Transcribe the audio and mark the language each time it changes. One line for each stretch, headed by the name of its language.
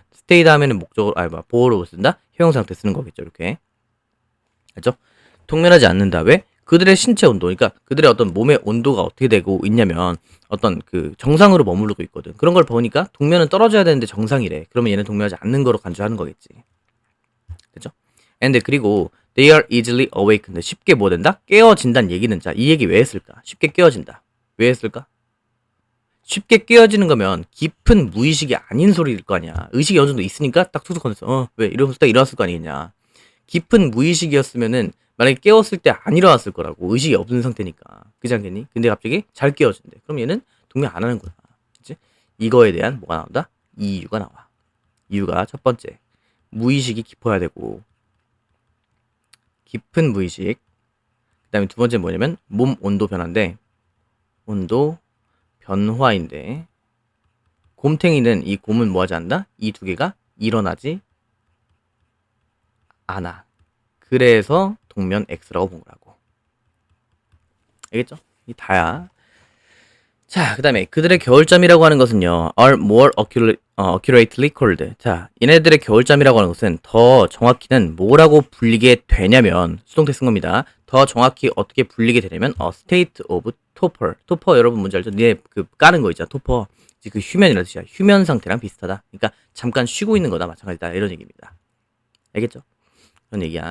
Korean: stay 다음에는 목적으로 보어로 쓴다. 형용사한테 쓰는 거겠죠. 이렇게 알죠? 동면하지 않는다. 왜? 그들의 신체 온도, 그러니까 그들의 어떤 몸의 온도가 어떻게 되고 있냐면 어떤 그 정상으로 머무르고 있거든. 그런 걸 보니까 동면은 떨어져야 되는데 정상이래. 그러면 얘는 동면하지 않는 거로 간주하는 거겠지. 됐죠?
English: and 그리고 they are easily awakened.
Korean: 쉽게 뭐 된다? 깨어진다는 얘기는 자, 이 얘기 왜 했을까? 쉽게 깨어진다. 왜 했을까? 쉽게 깨어지는 거면 깊은 무의식이 아닌 소리일 거 아니야. 의식이 어느 정도 있으니까 딱 툭툭 건졌어. 왜? 이러면서 딱 일어났을 거 아니겠냐. 깊은 무의식이었으면은 만약에 깨웠을 때 안 일어났을 거라고. 의식이 없는 상태니까. 그지 않겠니? 근데 갑자기 잘 깨워진대. 그럼 얘는 동면 안 하는 거야. 그치? 이거에 대한 뭐가 나온다? 이유가 나와. 이유가 첫 번째. 무의식이 깊어야 되고 깊은 무의식. 그 다음에 두 번째 뭐냐면 몸 온도 변화인데 온도 변화인데 곰탱이는 이 곰은 뭐 하지 않는다? 이 두 개가 일어나지 않아. 그래서 동면 X라고 본 거라고. 알겠죠? 이 다야. 자, 그 다음에 그들의 겨울잠이라고 하는 것은요.
English: are more accurately called.
Korean: 자, 얘네들의 겨울잠이라고 하는 것은 더 정확히는 뭐라고 불리게 되냐면 수동태 쓴 겁니다. 더 정확히 어떻게 불리게 되냐면 state of torpor. torpor 여러분 뭔지 알죠? 니네 그 까는 거 있잖아. torpor. 그 휴면이라는 뜻이야. 휴면 상태랑 비슷하다. 그러니까 잠깐 쉬고 있는 거다 마찬가지다 이런 얘기입니다. 알겠죠? 그런 얘기야.